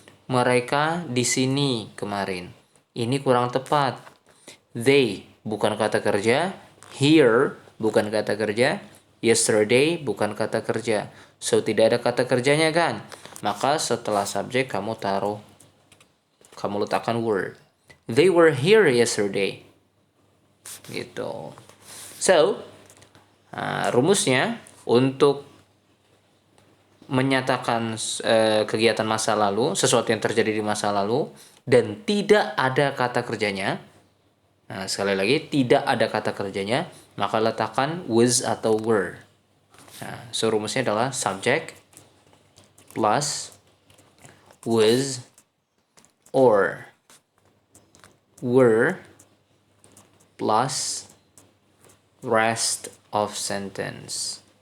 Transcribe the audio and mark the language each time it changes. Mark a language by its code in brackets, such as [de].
[id] Mereka di sini kemarin. Ini kurang tepat. They bukan kata kerja, here bukan kata kerja, yesterday bukan kata kerja. So tidak ada kata kerjanya kan? Maka setelah subjek kamu letakkan were. [en] They were here yesterday. [id] Gitu. So rumusnya untuk menyatakan kegiatan masa lalu, sesuatu yang terjadi di masa lalu dan tidak ada kata kerjanya. Nah, sekali lagi tidak ada kata kerjanya, maka letakkan was atau were. Nah, [en] so [id] rumusnya adalah [en] subject plus was or were plus rest of sentence.